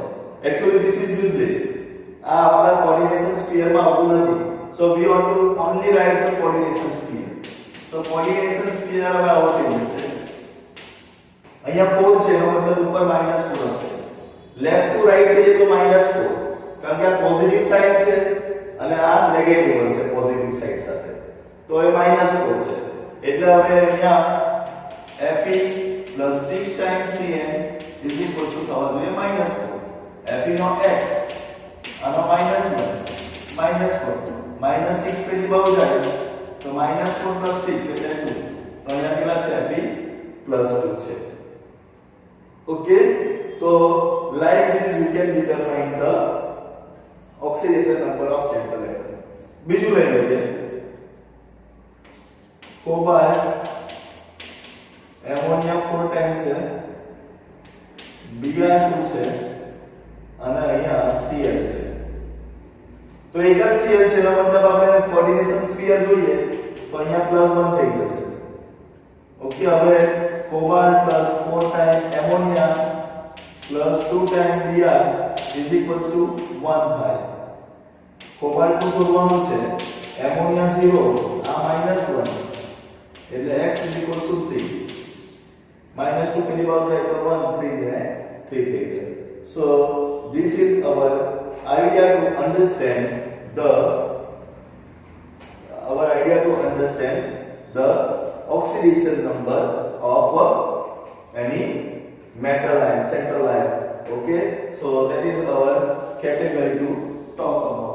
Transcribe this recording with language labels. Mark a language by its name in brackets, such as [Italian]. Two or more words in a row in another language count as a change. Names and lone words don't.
[English] Actually this is useless. [Gujarati] આ આપણા [English] coordination sphere [Gujarati] માં આવતું નથી. [English] So we want to only write the coordination sphere. So coordination sphere [Gujarati] હવે આવો થઈ જશે. અહીંયા 4 છે એનો મતલબ ઉપર -4 હશે. [English] left to right [Gujarati] છે તો -4 કારણ કે આ [English] positive side [Gujarati] છે અને આ નેગેટિવ બનશે [English] positive side [Gujarati] સાથે. તો એ -4 છે. એટલે હવે અહીંયા [English] Fe plus 6 times Cn is equal to [Gujarati] થવા જોઈએ -4. Fe નો x આનો -1 -4 -6 પેલી બહુ જાય તો -4 plus 6 એટલે 2. તો અહીંયા કેટલા છે Fe plus 2 છે. [English] Okay, so like this you can determine the oxidation number of sample atom. [Gujarati] બીજું લઈ લઈએ. [English] cobalt ammonia 4 times [Gujarati] છે, Br2 છે અને અહીંયા Cl છે. તો એક જ Cl છે એનો મતલબ આપણે [English] coordination sphere [Gujarati] જોઈએ તો અહીંયા +1 થઈ જશે. [English] ઓકે, હવે cobalt plus 4 times ammonia plus 2 times Br is equals to 1 થાય. [Gujarati] cobalt નું શોધવાનું છે, ammonia 0 આ -1 એટલે [English] x is equals to 3. [Gujarati] -2 પેલી બાજુ જાય તો 1 3 જાય 3 થઈ જાય. [English] So this is our idea to understand the oxidation number of any metal ion, central ion. Okay, so that is our category to talk about.